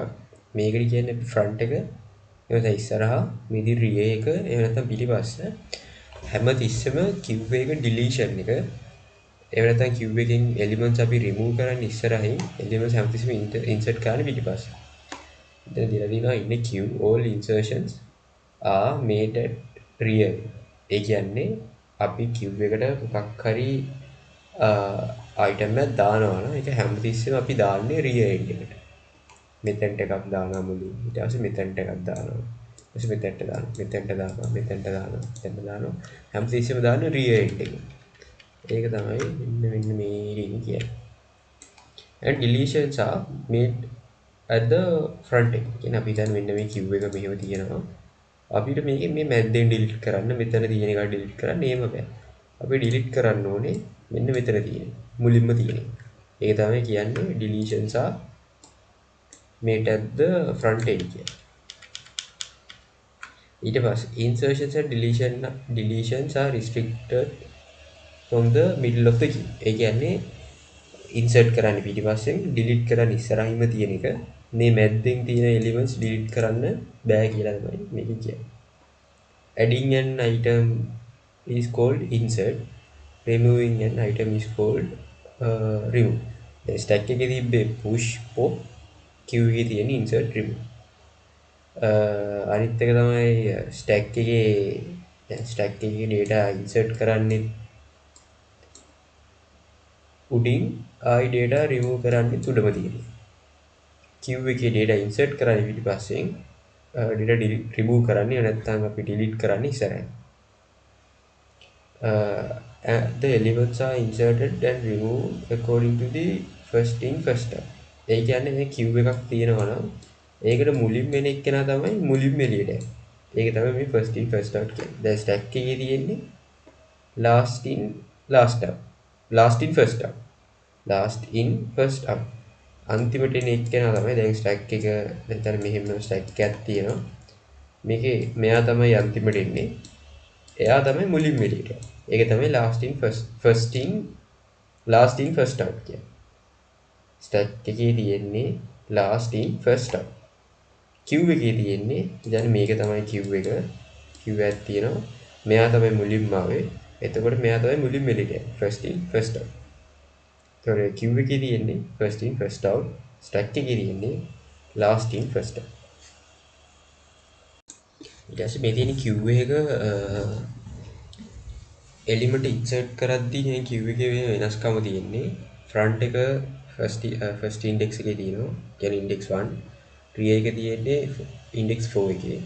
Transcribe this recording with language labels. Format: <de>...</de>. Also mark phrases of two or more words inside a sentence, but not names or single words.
<si>මේකට කියන්නේ ෆ්‍රන්ට් එක. ඒක තමයි ඉස්සරහා මේ තියෙන රියේ එක එහෙම නැත්නම් පිටිපස්ස. හැම තිස්සෙම කිව් එක ඩිලීෂන් එක. එහෙම නැත්නම් කිව් එකෙන් එලිමන්ට්ස් අපි රිමූව් කරන්න ඉස්සරහින් එලිමන්ට්ස් හැමතිස්සෙම ඉන්සර්ට් කරන්න පිටිපස්ස. ඉතින් දීලා තියෙනවා ඉන්නේ</si> <en>queue all insertions are made at rear.</en> <si>ඒ කියන්නේ අපි queue එකට මොකක් හරි item එකක් දානවා නම් ඒක හැමතිස්සෙම අපි දාන්නේ</si> <en>rear end</en> <si>එකට. මෙතෙන්ට එකක් දානවා මුලින්. ඊට පස්සේ මෙතෙන්ට එකක් දානවා. ඊට පස්සේ මෙතෙන්ට දානවා. මෙතෙන්ට දානවා. මෙතෙන්ට දානවා. මෙතෙන්ට දානවා. හැමතිස්සෙම දාන්නේ</si> <en>rear end</en> <si>එකට. ඒක තමයි මෙන්න මේ කියන්නේ.</si> <en>And deletions are made at the front end.</en> <si>කියන්නේ අපි දැන් මෙන්න මේ queue එක මෙහෙම තියෙනවා. අපිට මේකේ මේ මැද්දෙන් delete කරන්න මෙතන තියෙන එක delete කරන්න එහෙම බෑ. අපි delete කරන්න ඕනේ මෙන්න මෙතන තියෙන. මුලින්ම තියෙන. ඒක තමයි කියන්නේ</si> <en>deletions are made at the front end</en> <si>කියන්නේ. ඊට පස්සේ</si> <en>insertions and deletions are restricted from the middle of the queue.</en> <si>ඒ කියන්නේ insert කරන්න පිටිපස්සෙන් delete කරන්න ඉස්සරහින්ම තියෙන එක මේ මැද්දෙන් තියෙන elements delete කරන්න බෑ කියලා තමයි මේක කියන්නේ.</si> <en>Adding an item is called insert. Removing an item is called remove.</en> <si>දැන් stack එකේ තිබ්බේ</si> <en>push pop</en> <si>queue එකේ තියෙන</si> <en>insert remove.</en> <si>අනිත් එක තමයි stack එකේ data insert කරන්නේ උඩින් ආයි data remove කරන්නේ උඩම තියෙනවා. queue එකේ data insert කරන්නේ පිටිපස්සෙන් data remove කරන්නේ නැත්නම් අපි delete කරන්නේ ඉස්සරහින්.</si> <en>The elements are inserted and removed according to the first in first out.</en> <si>ඒ කියන්නේ මේ queue එකක් තියෙනවා නම් ඒකට මුලින්ම එන එක්කෙනා තමයි මුලින්ම එළියට යන්නේ. ඒක තමයි මේ</si> <en>first in first out</en> <si>කියන්නේ. දැන් stack එකේ තියෙන්නේ</si> <en>last in last out. last in first out. last in first out.</en> <si>අන්තිමට එන එක්කෙනා තමයි දැන් stack එක දැන් මෙහෙම stack එකක් තියෙනවා. මේකේ මෙයා තමයි අන්තිමට එන්නේ. එයා තමයි මුලින්ම එළියට යන්නේ. ඒක තමයි</si> <en>last in first out</en> <si>කියන්නේ. stack එකේ තියෙන්නේ</si> <en>last in first out.</en> <si>queue එකේ තියෙන්නේ දැන් මේක තමයි queue එක. queue එකක් තියෙනවා. මෙයා තමයි මුලින්ම ආවේ. එතකොට මෙයා තමයි මුලින්ම එළියට යන්නේ.</si> <en>first in first out.</en> <si>ඒතකොට queue එකේ තියෙන්නේ</si> <en>first in first out.</en> <si>stack එකේ තියෙන්නේ</si> <en>last in first out.</en> <si>ඊට පස්සේ මේ තියෙන queue එක</si> <en>element insert</en> <si>කරද්දී මේ queue එකේ වෙනස්කම තියෙන්නේ ෆ්‍රන්ට් එක</si> <en>first index</en> <si>එකේ තියෙනවා. කියන්නේ ඉන්ඩෙක්ස් 1. රිය එක තියෙන්නේ ඉන්ඩෙක්ස් 4 එකේ.</si>